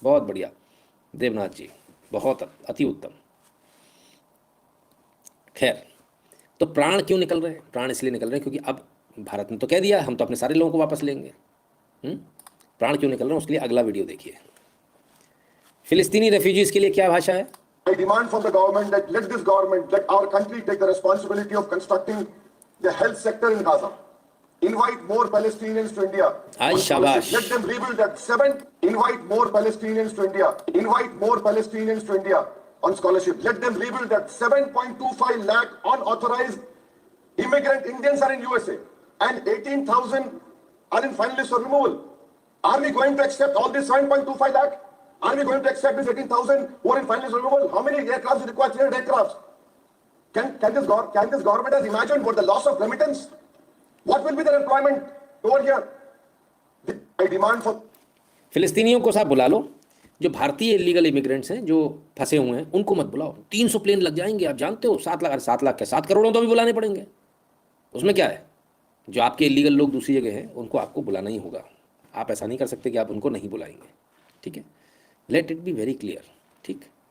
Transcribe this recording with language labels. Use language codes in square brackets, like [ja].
[hi] बहुत बढ़िया देवनाथ जी, बहुत अति उत्तम। खैर, तो प्राण क्यों निकल रहे हैं? प्राण इसलिए निकल रहे हैं क्योंकि अब भारत ने तो कह दिया हम तो अपने सारे लोगों को वापस लेंगे। प्राण क्यों निकल रहे हैं उसके लिए अगला वीडियो देखिए। फिलिस्तीनी रेफ्यूजीज के लिए क्या भाषा है? [en] I demand from the government that let our country take the responsibility of constructing the health sector in Gaza. Invite more Palestinians to India. [hi] Ay, shabash. [en] Let them rebuild that. Invite more Palestinians to India. Invite more Palestinians to India on scholarship. Let them rebuild that. 7.25 lakh unauthorized immigrant Indians are in USA and 18,000 are in final list for removal. Are we going to accept all this 7.25 lakh? Are we going to accept this 18,000 who are in final list for removal? How many aircrafts do you require? 300 aircrafts. Can this government has imagined what the loss of remittance? What will be their employment over here? I demand for. [hi] फिलिस्तीनियों को साहब बुला लो, जो भारतीय illegal immigrants हैं जो फंसे हुए हैं उनको मत बुलाओ। 300 प्लेन लग जाएंगे, आप जानते हो। 7 लाख, 7 लाख क्या 7 करोड़ तो भी बुलाने पड़ेंगे। उसमें क्या है, जो आपके इलीगल लोग दूसरी जगह हैं उनको आपको बुलाना ही होगा। आप ऐसा नहीं कर सकते कि आप उनको नहीं बुलाएंगे, ठीक है, [en] let it be very clear, [hi] ठीक।